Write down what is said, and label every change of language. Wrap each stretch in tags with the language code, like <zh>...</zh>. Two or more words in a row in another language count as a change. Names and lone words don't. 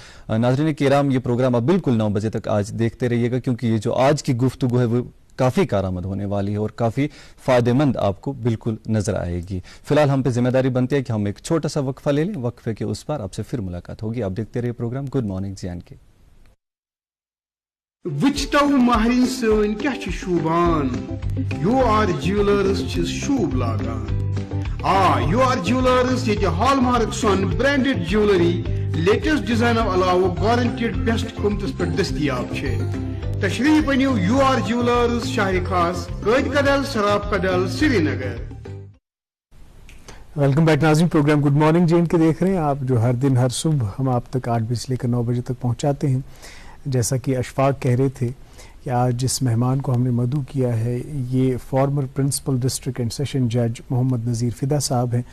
<ur>ناظرین کرام یہ پروگرام آپ بالکل 9 بجے تک آج دیکھتے رہیے گا کیونکہ یہ جو آج کی گفتگو ہے وہ کافی کارآمد ہونے والی ہے اور کافی فائدہ مند آپ کو بالکل نظر آئے گی. فی الحال ہم پہ ذمہ داری بنتی ہے کہ ہم ایک چھوٹا سا وقفہ لے لیں. وقفے کے اس پر آپ سے پھر ملاقات ہوگی. آپ دیکھتے رہیے پروگرام</ur> <en>good morning</en> <ur>جے اینڈ کے.</ur> <ks>وچتو مہرین سن کیا شوبان یو آر جیولرز شوب لاگان یو آر جیولرز یہ ہال مارک سون</ks> <en>branded jewellery latest design</en> <ks>علاوہ</ks> <en>guaranteed best</en> <ks>قیمتس پہ دستیاب ہے. تشریف انیو یو آر جیولرز شاہ خاص قید کدل سراب کدل سری نگر.</ks> <en>welcome back</en> <ur>ناظرین. پروگرام</ur> <en>good morning</en> <ur>جے اینڈ کے دیکھ رہے ہیں آپ جو ہر دن ہر صبح ہم آپ تک 8 بجے سے لے کر 9 بجے تک پہنچاتے ہیں. جیسا کہ اشفاق کہہ رہے تھے کہ آج جس مہمان کو ہم نے مدعو کیا ہے یہ</ur> <en>former principal district and session judge</en> <ur>محمد نذیر فدا صاحب ہیں.</ur>